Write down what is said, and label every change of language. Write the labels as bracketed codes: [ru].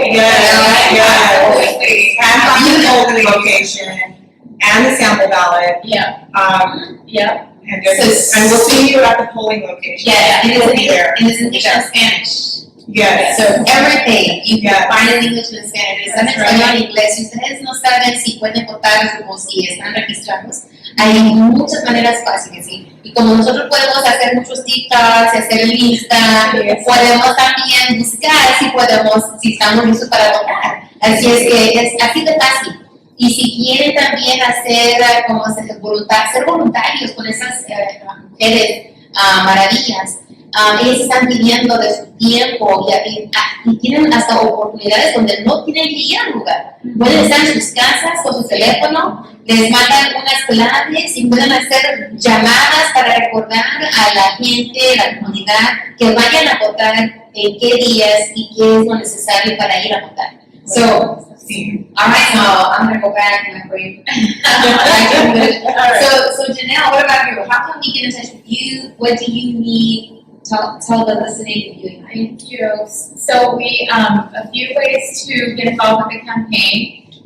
[en] And find the polling location and the sample ballot. And we'll see you at the polling location. And it's in English and Spanish. Yes. So everything, you can find it in English and Spanish. [es] Está en español y inglés. Si ustedes no saben si pueden votar o si están registrados, hay muchas maneras fáciles, ¿sí? Y como nosotros podemos hacer muchos TikToks, hacer lista, podemos también buscar si estamos listos para votar. Así es que es así de fácil. Y si quieren también hacer ser voluntarios con esas mujeres maravillas, ellos están pidiendo de su tiempo y tienen hasta oportunidades donde no tienen que ir al lugar. Pueden estar en sus casas con su teléfono, les mandan unas claves y pueden hacer llamadas para recordar a la gente, a la comunidad, que vayan a votar en qué días y qué es lo necesario para ir a votar. [en] So, all right, now I'm gonna go back and agree. So Janelle, what about you? How can we get in touch with you? What do you need? Tell the listening viewing. Thank you. So we a few ways to get involved with the campaign.